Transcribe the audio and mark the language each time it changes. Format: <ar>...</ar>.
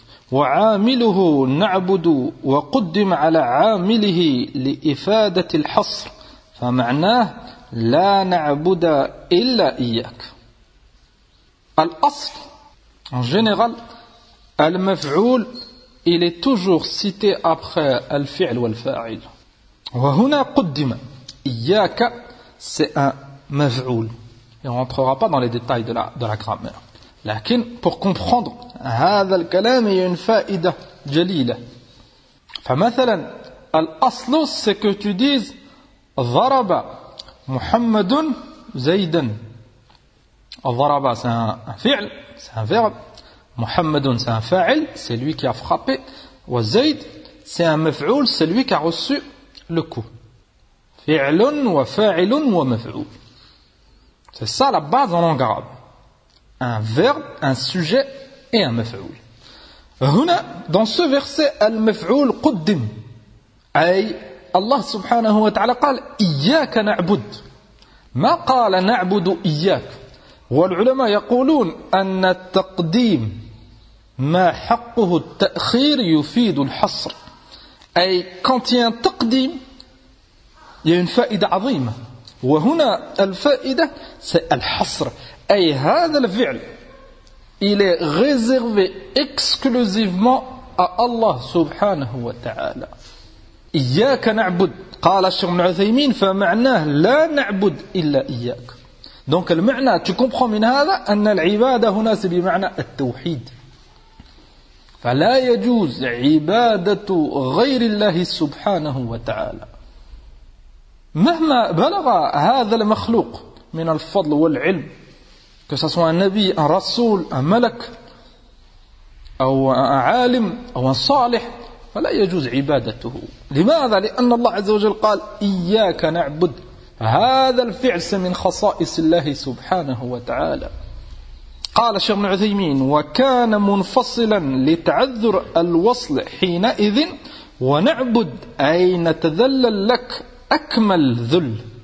<ar>وعامله نعبد وقدم على عامله لإفادة الحصر فمعناه لا نعبد إلا إياك الأصل</ar> <fr>en général</fr> <ar>المفعول</ar> <fr>il est toujours cité après</fr> <ar>الفعل والفاعل وهنا قدم إياك</ar> <fr>c'est un</fr> <ar>مفعول</ar> <fr>et on entrera pas dans les détails de la grammaire.</fr> <ar>لكن</ar> <fr>pour comprendre</fr> <ar>هذا الكلام هي</ar> <fr>une faïda</fr> <ar>جليلة فمثلا الأصل</ar> <fr>c'est que tu dises</fr> <ar>ضرب محمد زيدا الضرب</ar> <fr>c'est un فعل c'est un verbe محمد c'est un فاعل c'est lui qui a frappé</fr> <ar>وزيد</ar> <fr>c'est un مفعول c'est lui qui a reçu le coup</fr> <ar>فعل وفاعل ومفعول</ar> <fr>c'est ça la base en langue arabe. Un verbe, un sujet et un maf'oul. Dans ce verset, al-maf'oul quddim.</fr> <ar>Allah subhanahu wa ta'ala قال إياك نعبد. ما قال نعبد إياك. والعلماء يقولون أن التقديم ما حقه التأخير يفيد الحصر. أي</ar> <fr>quand il y a un تقديم, il y a une</fr> <ar>فائدة عظيمة. وهنا الفائدة</ar> <fr>c'est</fr> <ar>الحصر.</ar> <fr>Et</fr> <ar>هذا الفعل,</ar> <fr>il est réservé exclusivement à Allah subhanahu wa ta'ala.</fr> <ar>إياك نعبد. قال الشيخ ابن عثيمين فمعناه لا نعبد إلا إياك.</ar> <fr>Donc le</fr> <ar>معنى,</ar> <fr>tu comprends</fr> <ar>من هذا أن العبادة هنا</ar> <fr>c'est</fr> <ar>بمعنى التوحيد. فلا يجوز عبادة غير الله سبحانه وتعالى. مهما بلغ هذا المخلوق من الفضل والعلم</ar> <fr>que ce soit un nabi, un rasoul, un malak, ou un alim, ou un salih,</fr> <ar>فلا يجوز عبادته. لماذا؟ لأن الله عز وجل قال إياك نعبد. هذا الفعل من خصائص الله سبحانه وتعالى. قال الشيخ ابن عثيمين وكان منفصلا لتعذر الوصل حينئذ ونعبد أي نتذلل لك أكمل ذل.</ar>